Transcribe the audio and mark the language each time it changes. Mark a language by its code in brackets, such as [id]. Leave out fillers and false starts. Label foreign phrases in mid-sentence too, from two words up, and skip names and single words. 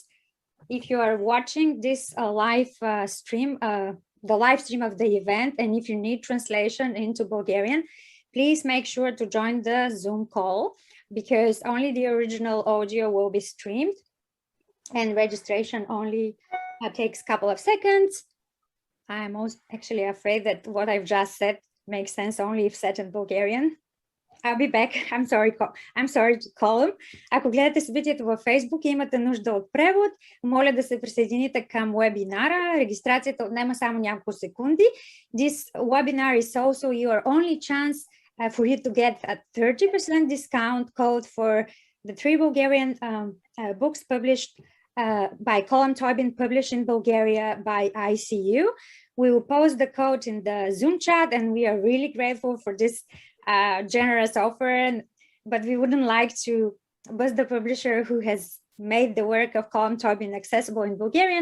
[en] If you are watching this live stream, the live stream of the event, and if you need translation into Bulgarian, please make sure to join the Zoom call, because only the original audio will be streamed, and registration only takes a couple of seconds. I'm actually afraid that what I've just said makes sense only if said in Bulgarian. I'll be back. I'm sorry, Colm. [bg] Ако гледате събитието във Facebook и имате нужда от превод, моля да се присъедините към вебинара. Регистрацията отнема само няколко секунди. [en] This webinar is also your only chance for you to get a 30% discount code for the 3 Bulgarian books published by Colm Toibin, published in Bulgaria by ICU. We will post the code in the Zoom chat, and we are really grateful for this generous offer, but we wouldn't like to bust the publisher who has made the work of Colm Toibin accessible in Bulgarian.